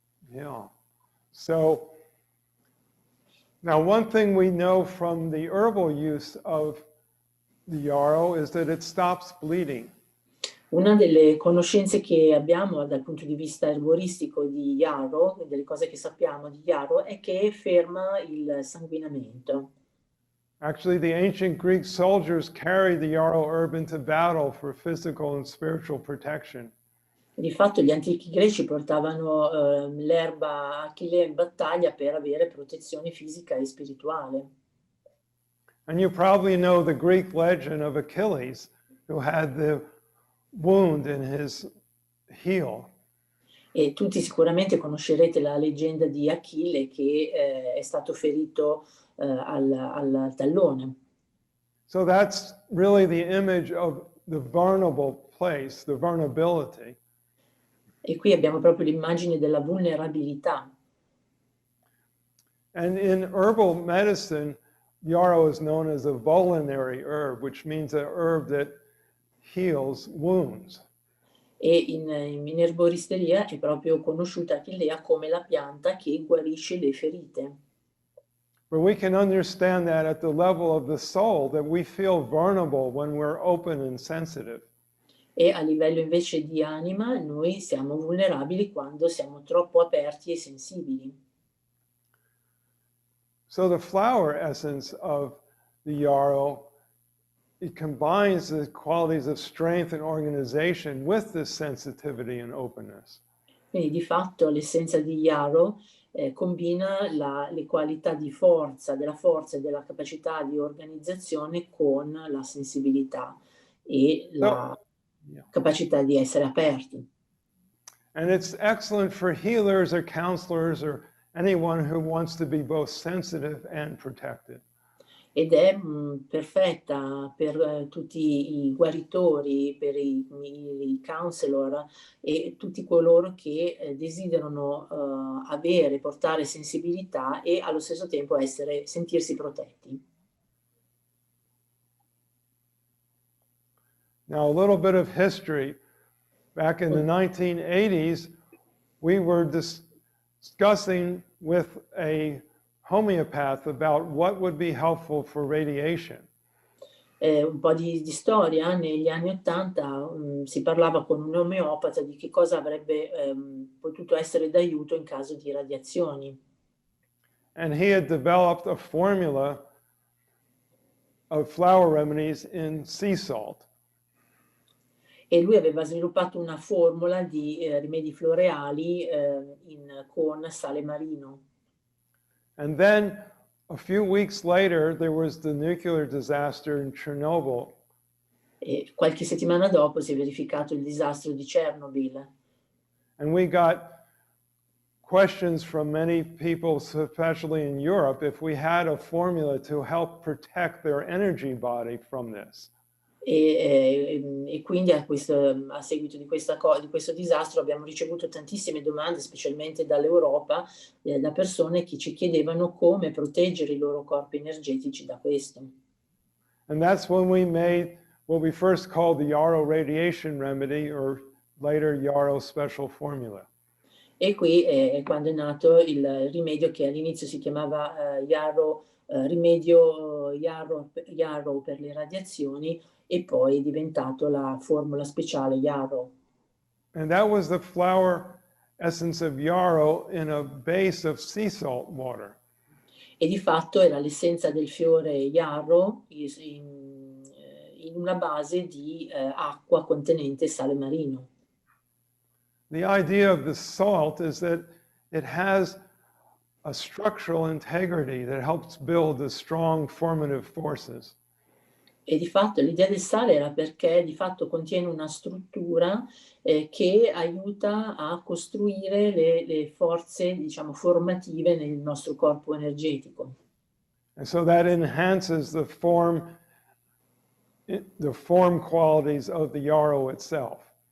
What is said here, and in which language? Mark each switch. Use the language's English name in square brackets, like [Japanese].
[English] Yeah. So now one thing we know from the herbal use of the yarrow is that it stops bleeding. [Italian] Una delle conoscenze che abbiamo dal punto di vista erboristico di yarrow, delle cose che sappiamo di yarrow, è che ferma il sanguinamento. [English] Actually, the ancient Greek soldiers carried the yarrow herb into battle for physical and spiritual protection. [Italian] Di fatto gli antichi greci portavano l'erba achillea in battaglia per avere protezione fisica e spirituale. [English] And you probably know the Greek legend of Achilles, who had the wound in his heel. [Italian] E tutti sicuramente conoscerete la leggenda di Achille che è stato ferito al tallone. [English] So that's really the image of the vulnerable place, the vulnerability. [Italian] E qui abbiamo proprio l'immagine della vulnerabilità. [English] And in herbal medicine, yarrow is known as a vulnerary herb, which means an herb that heals wounds. [Italian] E in erboristeria è proprio conosciuta Achillea come la pianta che guarisce le ferite. [English] But we can understand that at the level of the soul, that we feel vulnerable when we're open and sensitive. [Italian] E a livello invece di anima noi siamo vulnerabili quando siamo troppo aperti e sensibili. [English] So the flower essence of the yarrow, it combines the qualities of strength and organization with this sensitivity and openness. [Italian] Quindi di fatto l'essenza di yarrow combina le qualità di forza, della forza e della capacità di organizzazione con la sensibilità e la capacità di essere aperti. [English] And it's excellent for healers or counselors or anyone who wants to be both sensitive and protected. [Italian] Ed è perfetta per tutti i guaritori, per i counselor e tutti coloro che desiderano avere, portare sensibilità e allo stesso tempo sentirsi protetti. [English] Now, a little bit of history. Back in the 1980s, we were discussing with a homeopath about what would be helpful for radiation. [Italian] Un po' di storia, negli anni '80 si parlava con un omeopata di che cosa avrebbe potuto essere d'aiuto in caso di radiazioni. [English] And he had developed a formula of flower remedies in sea salt. [Italian] E lui aveva sviluppato una formula di rimedi floreali con sale marino. [English] And then a few weeks later, there was the nuclear disaster in Chernobyl. [Italian] E qualche settimana dopo si è verificato il disastro di Chernobyl. [English] And we got questions from many people, especially in Europe, if we had a formula to help protect their energy body from this. [Italian] E quindi a seguito di questo disastro abbiamo ricevuto tantissime domande, specialmente dall'Europa, da persone che ci chiedevano come proteggere i loro corpi energetici da questo. [English] And that's when we made what we first called the yarrow radiation remedy, or later yarrow special formula. [Italian] E qui è quando è nato il rimedio che all'inizio si chiamava rimedio yarrow per le radiazioni, e poi è diventato la formula speciale yarrow. [English] And that was the flower essence of yarrow in a base of sea salt water. [Italian] E di fatto era l'essenza del fiore yarrow in una base di acqua contenente sale marino. [English] The idea of the salt is that it has a structural integrity that helps build the strong formative forces. [Italian] E di fatto l'idea del sale era perché di fatto contiene una struttura che aiuta a costruire le forze, diciamo, formative nel nostro corpo energetico. [English] And so that enhances the form qualities of the yarrow itself.